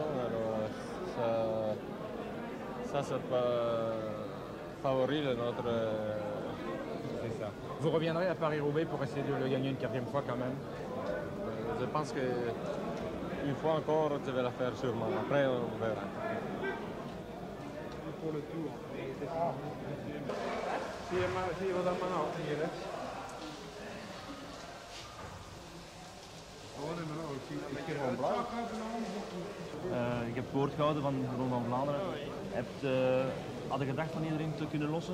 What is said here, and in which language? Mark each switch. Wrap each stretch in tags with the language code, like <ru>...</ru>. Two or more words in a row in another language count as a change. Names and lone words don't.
<fr>Alors ça favorise notre... C'est ça. Vous reviendrez à Paris-Roubaix pour essayer de le gagner une 4e fois quand même? Je pense qu'une fois encore, je vais la faire sûrement. Après, on verra. Pour le tour.</fr> <nl>Zie je wat allemaal hier rechts? Ik heb woord gehouden van de Ronde van Vlaanderen. Had je gedacht van iedereen te kunnen lossen?</nl>